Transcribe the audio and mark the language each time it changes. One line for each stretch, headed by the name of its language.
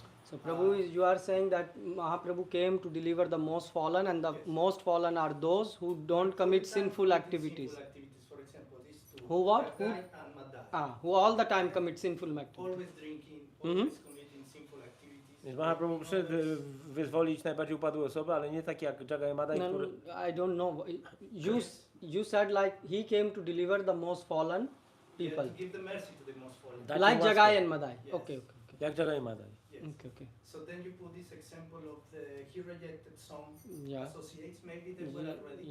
English: So Prabhu, you are saying that Mahaprabhu came to deliver the most fallen, and the Yes. most fallen are those who don't commit sinful activities. Sinful activities, for example, these two. Who what? Who? Ragai and Madai. Who all the time commit sinful activities. Always drinking, Mhm. always committing sinful activities.
Polish: Więc Mahaprabhu przyszedł wyzwolić najbardziej upadłe osoby, ale nie takie jak Jagai Madai,
English: No,
Polish: które...
English: I don't know. You said like he came to deliver the most fallen Yeah, people, to give the mercy to the most fallen.
Polish: Dać
English: like
Polish: im łaskę.
English: Jagai and Madai. Yes. Okay.
Polish: Jak Jagai Madai.
English: Yes. Okay. So then you put this example of he rejected some Yeah. associates, maybe they were already.